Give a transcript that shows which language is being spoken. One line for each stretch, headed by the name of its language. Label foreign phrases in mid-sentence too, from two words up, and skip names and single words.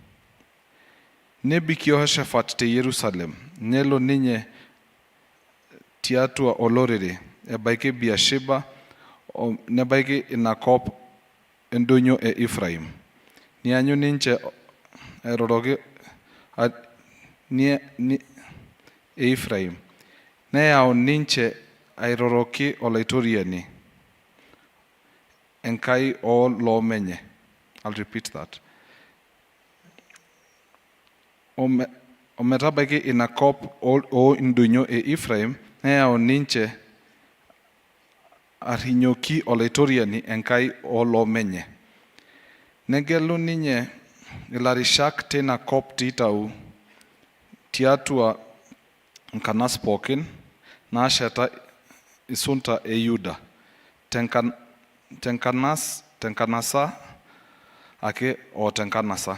Masai: Nebik Yehoshaphat te Yerusalem, nelo ninye tiatua olorere, ebaiki Beersheba, nebaiki inakop endonyo e Ephraim. Nianyu ninche airoroki Ephraim. Neyau ninche airoroki olaitoriani, Enkai oloomenye.
English: I'll repeat that.
Masai: Ometabaiki inakop indonyo e Ephraim, neyau ninche arrinyoki olaitoriani Enkai oloomenye. Negelu ninye ilarishak teina kop tiitau tiatua nkanas pookin naasheta isunta e Yuda, tenkanasa ake o tenkanasa.